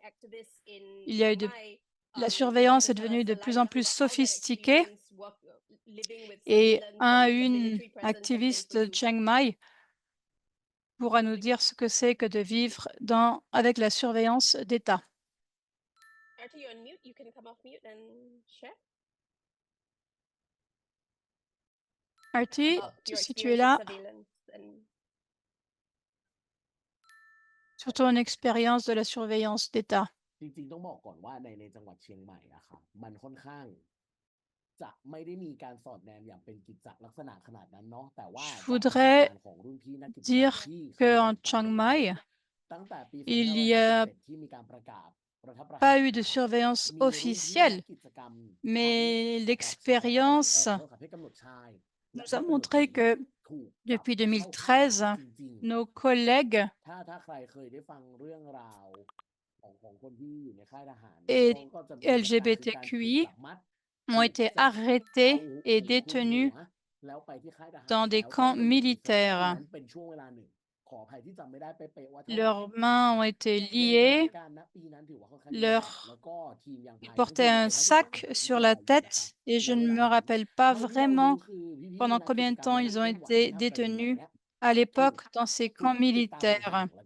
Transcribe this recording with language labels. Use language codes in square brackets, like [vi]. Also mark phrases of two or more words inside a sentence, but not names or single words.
[fr] La surveillance est devenue de plus en plus sophistiquée et une activiste de Chiang Mai pourra nous dire ce que c'est que de vivre avec la surveillance d'État. Artie, si tu es là, sur ton expérience de la surveillance d'État. [th] จริงๆต้องบอกก่อนว่าในจังหวัดเชียงใหม่อะครับมันค่อนข้างจะไม่ได้มีการสอดแนมอย่างเป็นกิจจลักษณะขนาดนั้นเนาะแต่ว่า [fr] Je voudrais dire qu'en Chiang Mai, [th] ตั้งแต่ปี [fr] il n'y a [th] 2557 ที่มีการประกาศรัฐประหาร [fr] pas eu de surveillance [th] มีรุ่นพี่นัก [fr] officielle, [th] กิจกรรม [fr] mais l'expérience [th] ทั้งเพศกำหนดชาย [fr] nous a montré que depuis 2013, nos collègues [th] ถ้าใครเคยได้ฟังเรื่องราวของคนที่อยู่ในค่ายทหาร [fr] et [th] ก็จะมีลักษณะคือการถูก [fr] LGBTQI [th] จับมัด [fr] ont été arrêtés et détenus dans des camps militaires. Leurs mains ont été liées, ils portaient un sac sur la tête et je ne me rappelle pas vraiment pendant combien de temps ils ont été détenus à l'époque dans ces camps militaires.